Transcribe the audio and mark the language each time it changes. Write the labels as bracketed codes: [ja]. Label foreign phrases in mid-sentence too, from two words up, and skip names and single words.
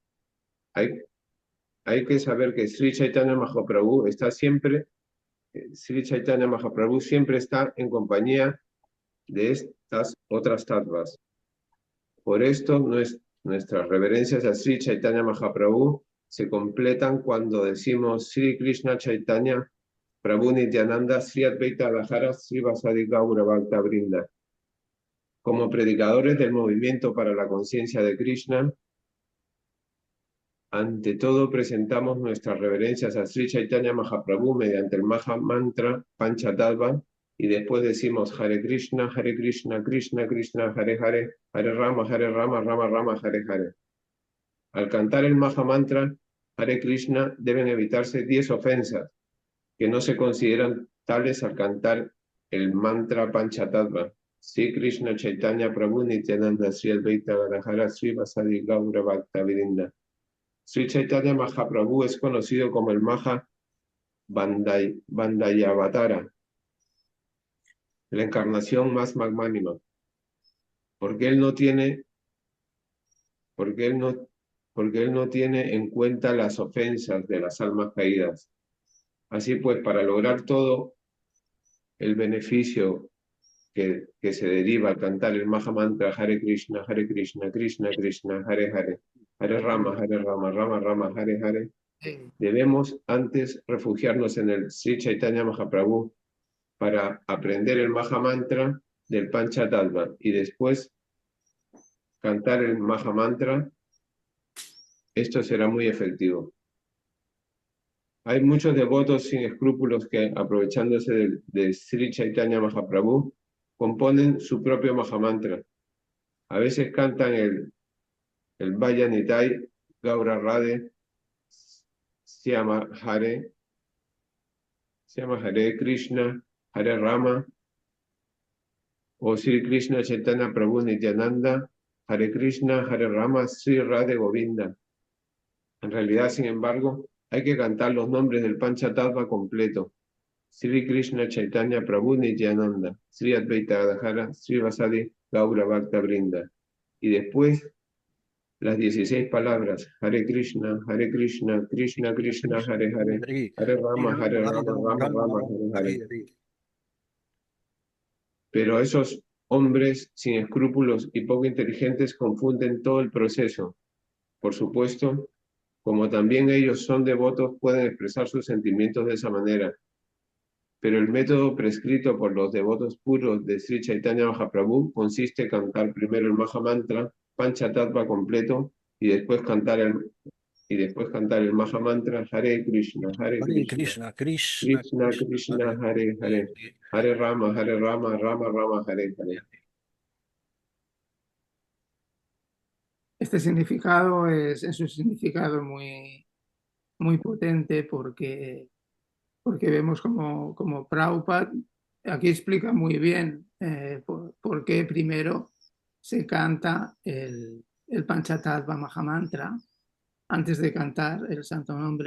[es] Hay que saber que Sri Chaitanya Mahaprabhu está siempre Sri Chaitanya Mahaprabhu siempre está en compañía de estas otras tattvas. Por esto, nuestras reverencias a Sri Chaitanya Mahaprabhu se completan cuando decimos Sri Krishna Chaitanya Prabhu Nityananda Sri Advaita Radhara Sri Vasadi Gaura Bhakta Vrinda. Como predicadores del movimiento para la conciencia de Krishna, ante todo presentamos nuestras reverencias a Sri Chaitanya Mahaprabhu mediante el Maha Mantra Panchatattva y después decimos Hare Krishna, Krishna Krishna, Hare Hare, Rama, Rama Rama, Hare Hare. Al cantar el Maha Mantra Hare Krishna deben evitarse 10 ofensas que no se consideran tales al cantar el mantra Panchatattva. Sri Krishna Chaitanya Prabhu Nityananda Sri Advaita Gadadhara Sri Vasadi Gaura Bhakta Vrinda. Sri Chaitanya Mahaprabhu es conocido como el Maha Bandayavatara, la encarnación más magnánima, porque él no tiene en cuenta las ofensas de las almas caídas. Así pues, para lograr todo el beneficio que se deriva al cantar el Maha Mantra Hare Krishna, Krishna Krishna, Hare Hare, Rama, Rama Rama, Hare Hare, debemos antes refugiarnos en el Sri Chaitanya Mahaprabhu para aprender el Maha Mantra del Panchatattva y después cantar el Maha Mantra. Esto será muy efectivo. Hay muchos devotos sin escrúpulos que, aprovechándose de Sri Chaitanya Mahaprabhu, componen su propio Maha Mantra. A veces cantan el Vajanitai, Gaura Radhe, Syama Hare Krishna, Hare Rama, o Sri Krishna Chaitanya Prabhu Nityananda, Hare Krishna, Hare Rama, Sri Radhe Govinda. En realidad, sin embargo, hay que cantar los nombres del Panchatattva completo. Sri Krishna Chaitanya Prabhu Nityananda, Sri Advaita Gadadhara, Sri Vasadi Gaura Bhakta Vrinda. Y después las 16 palabras, Hare Krishna, Krishna Krishna, Hare Hare, Hare Rama, Rama Rama, Hare Hare. Pero esos hombres sin escrúpulos y poco inteligentes confunden todo el proceso. Por supuesto, como también ellos son devotos, pueden expresar sus sentimientos de esa manera. Pero el método prescrito por los devotos puros de Sri Chaitanya Mahaprabhu consiste en cantar primero el Maha Mantra, Panchatattva completo, y después cantar el Maha Mantra Hare Krishna, Krishna Krishna, Krishna Krishna, Hare Hare, Hare Rama, Rama Rama, Hare Hare. Este significado es un significado muy, muy potente porque vemos como Prabhupada aquí explica muy bien por qué primero se canta el Panchatattva Mahamantra antes de cantar el Santo Nombre.